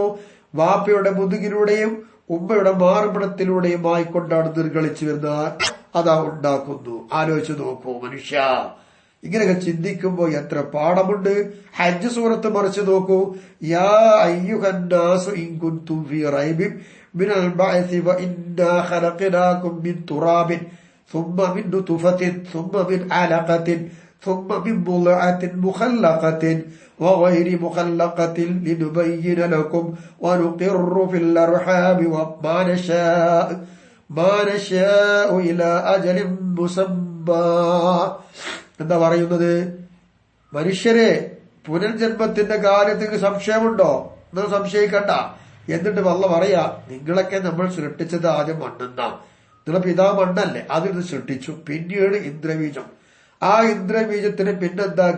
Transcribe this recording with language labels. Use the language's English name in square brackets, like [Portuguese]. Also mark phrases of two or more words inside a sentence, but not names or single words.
[Malayalam] വാപ്പയുടെ മുതുകിലൂടെയും ഉമ്മയുടെ മാർബിടത്തിലൂടെയും ആയിക്കൊണ്ടാണ് നിർഗളിച്ചു വരുന്നത്. അതാ ഉണ്ടാക്കുന്നു. ആലോചിച്ചു നോക്കൂ മനുഷ്യ, ഇങ്ങനെയൊക്കെ ചിന്തിക്കുമ്പോ എത്ര പാഠമുണ്ട്. ഹജ്ജ് സൂറത്ത് മറിച്ച് നോക്കൂ. [Arabic] يا أيها الناس إن كنتم في ريب من البعث وإنا خلقناكم من تراب ثم من نطفة ثم من علقة ثم من مضغة مخلقة وغير مخلقة لنبين لكم ونقر في الأرحام ما نشاء إلى أجل مسمى. [Malayalam] എന്താ പറയുന്നത്? മനുഷ്യരെ, പുനർജന്മത്തിന്റെ കാര്യത്തിൽ സംശയമുണ്ടോ? നിങ്ങൾ സംശയിക്കണ്ട. എന്നിട്ട് വല്ല പറയാ, നിങ്ങളൊക്കെ നമ്മൾ സൃഷ്ടിച്ചത് ആദ്യം മണ്ണെന്നാ. നിങ്ങളെ പിതാവ് മണ്ണല്ലേ, അതിന് സൃഷ്ടിച്ചു. പിന്നീട് ഇന്ദ്രബീജം. ആ ഇന്ദ്രബീജത്തിന് പിന്നെന്താക്കി?